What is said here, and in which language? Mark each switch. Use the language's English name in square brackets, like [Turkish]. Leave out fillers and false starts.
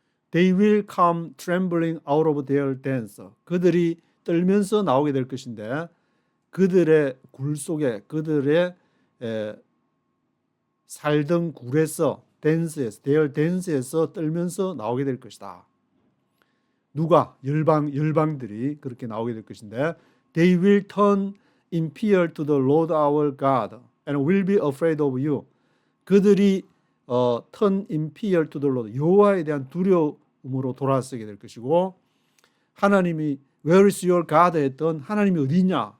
[English] They will come trembling out of their dens. [Korean] 그들이 떨면서 나오게 될 것인데 그들의 굴 속에 그들의 살던 굴에서 [English] their dens [Korean] 에서 떨면서 나오게 될 것이다. 누가? 열방들이 그렇게 나오게 될 것인데 [English] They will turn in fear to the Lord our God and will be afraid of you. [Korean] 그들이 [English] turn in fear to the Lord, [Korean] 여호와에 대한 두려움으로 돌아서게 될 것이고 하나님이 [English] Where is your God [Korean] 했던 하나님이 어디 있냐?